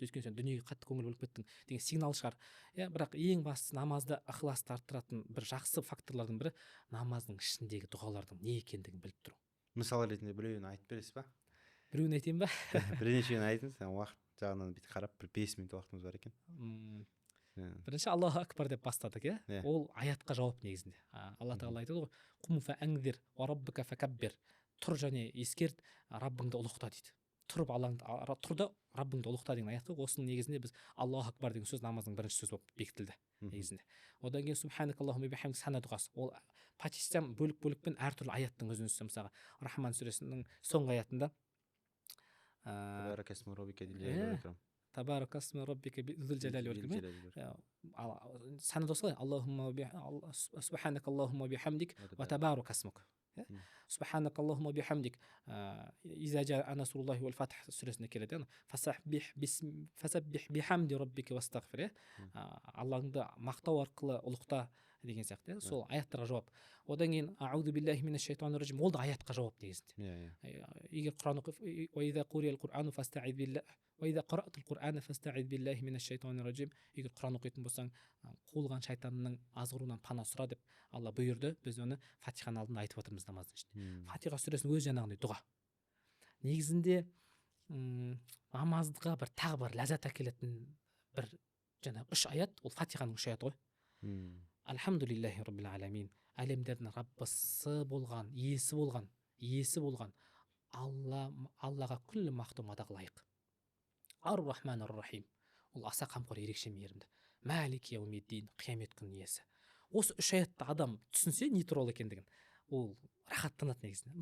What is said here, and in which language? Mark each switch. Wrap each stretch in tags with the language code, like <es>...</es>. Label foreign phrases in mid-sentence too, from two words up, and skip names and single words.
<kk>Өйткені сен дүниеге қатты көңіл бөліп кеттің деген сигнал шығар. Бірақ ең бастысы намазда ықыласты арттыратын бір жақсы факторлардың бірі намаздың ішіндегі дұғалардың не екендігін біліп тұру. Мысал ретінде біреуін айтып бересіз ба? Біреуін айтайын ба? Бірнешеуін айтыңыз, уақыт жағынан бүйтіп қарап, бір 5 минут уақытымыз бар екен. Бірінші</kk> <ar>الله أكبر</ar> <kk>деп бастадық, иә? Ол аятқа жауап негізінде. Алла тағала айтады ғой,</kk> <ar>قم فأنذر وربك فكبر.</ar> <kk>Тұр және ескерт, Раббыңды ұлықта дейді. Тұрып тұрда Раббыңды ұлықта деген аят қой. Осының негізінде біз</kk> <ar>الله أكبر</ar> <kk>деген сөз намаздың бірінші сөзі болып бекітілді негізінде. Одан кейін</kk> <ar>سبحانك اللهم بحمدك</ar> <kk>сана дұғасы. Ол почтен бөлік-бөлікпен әртүрлі аяттың өзінен мысалға Рахман сүресінің соңғы аятында</kk> <ar>تبارك اسم ربك ذي الجلال والإكرام.</ar> <kk>Сана дұғасы ғой.</kk> <ar>سبحانك اللهم بحمدك وتبارك اسمك. سبحانك اللهم بحمدك إذا جاء نصر الله والفتح</ar> <kk>сүресінде келеді.</kk> <ar>فسبح بحمد ربك واستغفر.</ar> <kk>Аллахыңды мақтау арқылы ұлықта деген сияқты. Сол аяттарға жауап. Одан кейін</kk> <ar>أعوذ بالله من الشيطان الرجيم.</ar> <kk>Ол да аятқа жауап негізінде. Егер Құран оқып,</kk> <ar>وإذا قرئ القرآن فاستعذ بالله وإذا قرأت القرآن فاستعذ بالله من الشيطان الرجيم.</ar> <kk>Егер Құран оқитын болсаң, қуылған шайтанның азғыруынан пана сұра деп Алла бұйырды. Біз оны Фатиханың алдында айтып отырмыз намаздың ішінде. Фатиха сүресінің өзі жаңағындай дұға. Негізінде намазға бір тағы бір ләззат әкелетін бір жаңағы 3 аят, ол Фатиханың 3 аяты ғой.</kk> <ar>الحمد لله رب العالمين.</ar> <kk>Әлемдердің Раббысы болған, иесі болған Аллаға күллі мақтау мадақ лайық.</kk> <ar>الرحمن الرحيم.</ar> <kk>Ол аса қамқор, ерекше мейірімді.</kk> <ar>مالك يوم الدين,</ar> <kk>қиямет күнінің иесі. Осы 3 аятты адам түсінсе не туралы екендігін, ол рахаттанады негізінде.</kk>